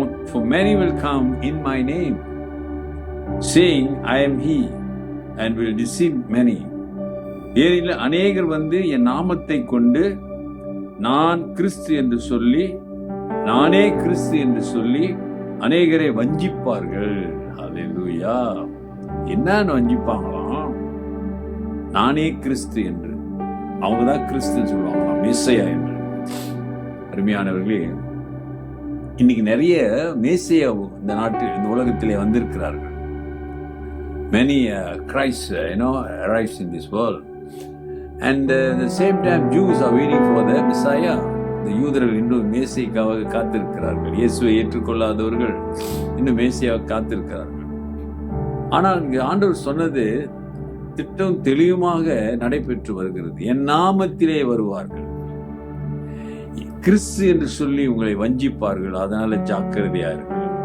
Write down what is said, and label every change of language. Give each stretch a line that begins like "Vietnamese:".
English: For many will come in my name, saying, I am he, and will deceive many.
Tamil: ஏனில் அநேகர் என் நாமத்தை கொண்டு நான் கிறிஸ்து என்று சொல்லி, நானே கிறிஸ்து என்று சொல்லி அநேகரை வஞ்சிப்பார்கள். ஹல்லேலூயா. என்னன்னு வஞ்சிப்பாங்களாம்? நானே கிறிஸ்து என்று. அவங்க தான் கிறிஸ்துன்னு சொல்லுவாங்களாம், மேசையா என்று. அருமையானவர்களே, இன்னைக்கு நிறைய மேசையா இந்த நாட்டில், இந்த உலகத்திலே வந்திருக்கிறார்கள்.
English: Many Christ arrives in this world, and at the same time Jews are waiting for the Messiah.
Tamil: இந்த யூதர்கள் இன்னும் மேசைக்காக காத்திருக்கிறார்கள். இயேசுவை ஏற்றுக்கொள்ளாதவர்கள் இன்னும் மேசையாக காத்திருக்கிறார்கள். ஆனால் இங்கு ஆண்டவர் சொன்னது திட்டம் தெளிவுமாக நடைபெற்று வருகிறது. என் நாமத்திலே வருவார்கள், கிறிஸ்து என்று சொல்லி உங்களை வஞ்சிப்பார்கள், அதனால ஜாக்கிரதையா இருக்கு.